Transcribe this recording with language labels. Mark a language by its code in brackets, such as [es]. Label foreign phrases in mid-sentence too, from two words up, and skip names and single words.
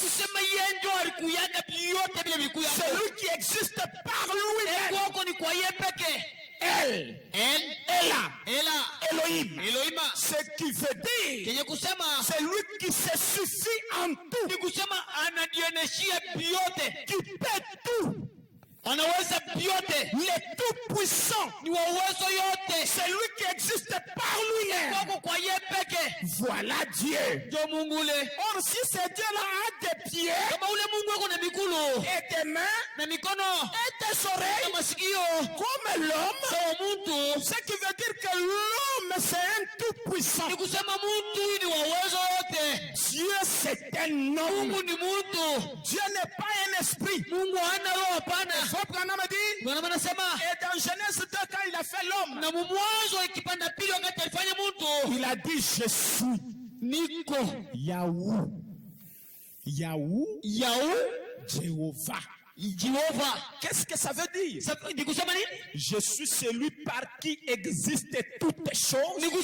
[fr] C'est lui qui existe par lui-même. Elohim. Elohim. Ce qui veut dire c'est lui qui se suffit en tout, qui peut tout. [sw] Anaweza vyote, [fr] il est tout puissant, [sw] ni wa uwezo yote, [fr] c'est lui qui existe par lui-même. [sw] kwa yeye peke. [fr] Voilà Dieu. [sw] Ndio Mungu ule. [fr] Or si ce Dieu là a des pieds, [sw] kama ule Mungu ako na miguu [fr] et des mains, [sw] na mikono [fr] et des oreilles, [sw] na masikio [fr] comme l'homme, ce qui veut dire que l'homme c'est un tout puissant. [sw] Ni kusema mtu ni wa uwezo yote. [fr] Dieu c'est un homme. [sw] Mungu ni mtu. [fr] Dieu n'est pas un esprit. [sw] Mungu hana roho, hapana. [fr] Et dans Genèse 2, quand il a fait l'homme, il a dit je suis Niko Yahou. Yahou, Jéhovah. Qu'est-ce que ça veut dire? Je suis celui par qui existent toutes choses.